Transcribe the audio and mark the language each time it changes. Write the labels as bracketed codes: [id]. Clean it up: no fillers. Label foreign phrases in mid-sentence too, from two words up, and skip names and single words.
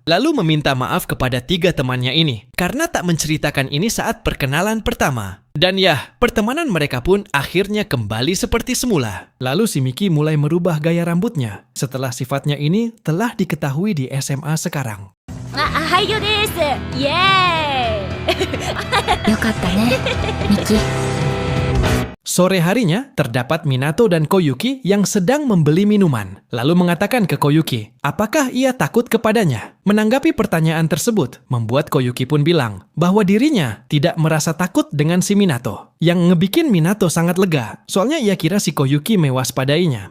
[id] Lalu meminta maaf kepada tiga temannya ini, karena tak menceritakan ini saat perkenalan pertama. Dan ya, pertemanan mereka pun akhirnya kembali seperti semula. Lalu si Miki mulai merubah gaya rambutnya, setelah sifatnya ini telah diketahui di SMA sekarang. [ja] はいよですイエーイよかったね、ミキ。 [id] Sore harinya, terdapat Minato dan Koyuki yang sedang membeli minuman. Lalu mengatakan ke Koyuki, apakah ia takut kepadanya? Menanggapi pertanyaan tersebut, membuat Koyuki pun bilang bahwa dirinya tidak merasa takut dengan si Minato. Yang ngebikin Minato sangat lega, soalnya ia kira si Koyuki mewaspadainya.